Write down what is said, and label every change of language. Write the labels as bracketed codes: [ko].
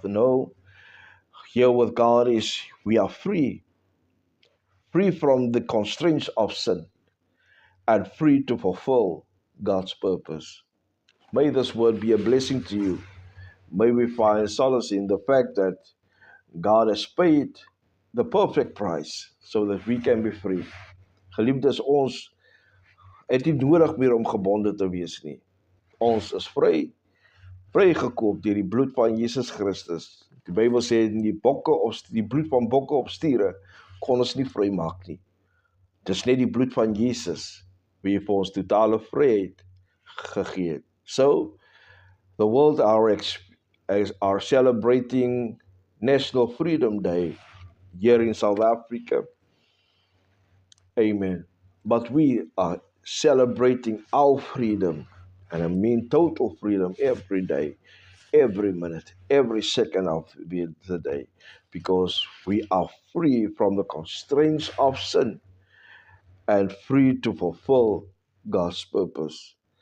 [en] No, here with God is we are free, free from the constraints of sin and free to fulfill God's purpose. May this word be a blessing to you. May we find solace in the fact that God has paid the perfect price so that we can be free. [af] Geliefdes, ons het nie nodig meer om gebonde te wees nie. Ons is vry, vrygekoop deur die bloed van Jesus Christus. Die Bybel sê die bloed van bokke op stiere kon ons nie vrymaak nie. Dis net die bloed van Jesus wie vir ons totale vryheid gegee het. [en] So, the world are celebrating National Freedom Day here in South Africa. Amen. But we are celebrating our freedom, and I mean total freedom every day, every minute, every second of the day, because we are free from the constraints of sin and free to fulfill God's purpose.